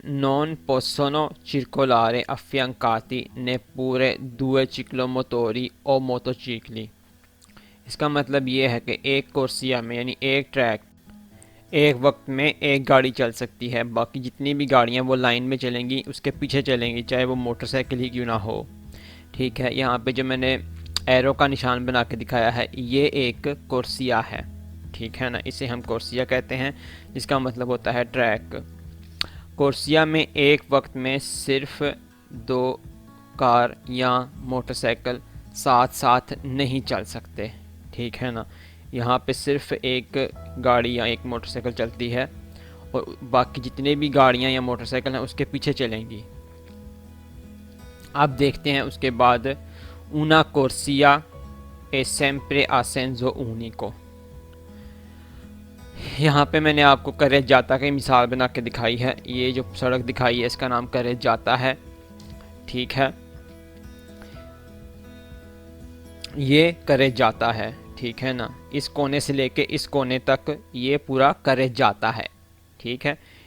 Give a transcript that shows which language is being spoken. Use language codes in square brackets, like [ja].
[it] नॉन पोसोनो circolare affiancati neppure due ciclomotori o motocicli। [hi] इसका मतलब ये है कि एक कुर्सिया में यानी एक ट्रैक एक वक्त में एक गाड़ी चल सकती है, बाकी जितनी भी गाड़ियाँ वो लाइन में चलेंगी उसके पीछे चलेंगी, चाहे वो मोटरसाइकिल ही क्यों ना हो। ठीक है, यहाँ पे जो मैंने एरो का निशान बना के दिखाया है ये एक कुर्सिया है। ठीक है ना, इसे हम कुर्सिया कहते हैं, जिसका मतलब होता है ट्रैक। कुर्सिया में एक वक्त में सिर्फ दो कार या मोटरसाइकिल साथ साथ नहीं चल सकते। ठीक है ना, यहाँ पे सिर्फ एक गाड़ी या एक मोटरसाइकिल चलती है और बाकी जितने भी गाड़ियाँ या मोटरसाइकिल हैं उसके पीछे चलेंगी। अब देखते हैं उसके बाद [it] una corsia è sempre a senso unico। [hi] यहाँ पे मैंने आपको करे जाता की मिसाल बना के दिखाई है। ये जो सड़क दिखाई है इसका नाम करे जाता है। ठीक है, ये करे जाता है। ठीक है ना। इस कोने से लेके इस कोने तक ये पूरा करे जाता है, ठीक है।